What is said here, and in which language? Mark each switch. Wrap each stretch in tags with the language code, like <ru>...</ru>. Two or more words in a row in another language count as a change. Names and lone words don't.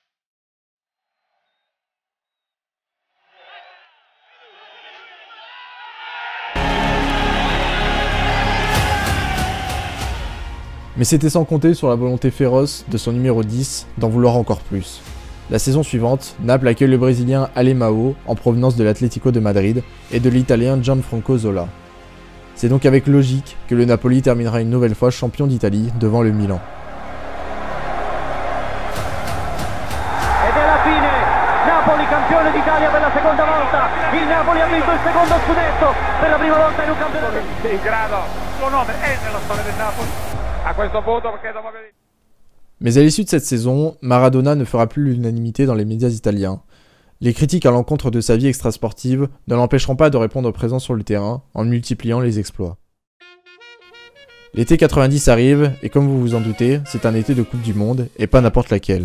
<fr>Mais c'était sans compter sur la volonté féroce de son numéro 10 d'en vouloir encore plus. La saison suivante, Naples accueille le Brésilien Alemão en provenance de l'Atlético de Madrid et de l'Italien Gianfranco Zola. C'est donc avec logique que le Napoli terminera une nouvelle fois champion d'Italie devant le Milan.</fr> <it>Ed è la fine, Napoli campione d'Italia per la seconda volta, il Napoli ha vinto il secondo scudetto per la prima volta in un campionato. Il grado, il suo nome è nella storia del Napoli, a questo punto perché dopo aver...</it> <fr>Mais à l'issue de cette saison, Maradona ne fera plus l'unanimité dans les médias italiens. Les critiques à l'encontre de sa vie extrasportive ne l'empêcheront pas de répondre présent sur le terrain en multipliant les exploits. L'été 90 arrive et comme vous vous en doutez, c'est un été de Coupe du Monde et pas n'importe laquelle.</fr>